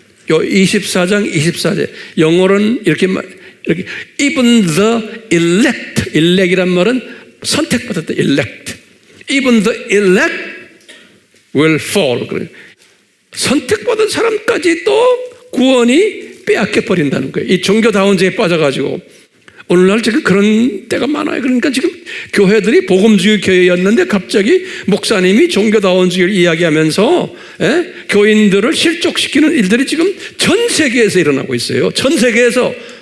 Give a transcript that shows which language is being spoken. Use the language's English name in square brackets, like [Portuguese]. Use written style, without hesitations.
[Korean] 요 24장 24절 영어로는 이렇게 [English] even the elect [Korean] 이란 말은 선택받았다. [English] elect. even the elect will fall. [Korean] 선택받은 사람까지도 구원이 빼앗겨 버린다는 거예요. 이 종교다원주의에 빠져가지고 오늘날 지금 그런 때가 많아요. 그러니까 지금 교회들이 복음주의 교회였는데 갑자기 목사님이 종교다원주의를 이야기하면서 교인들을 실족시키는 일들이 지금 전 세계에서 일어나고 있어요. 전 세계에서.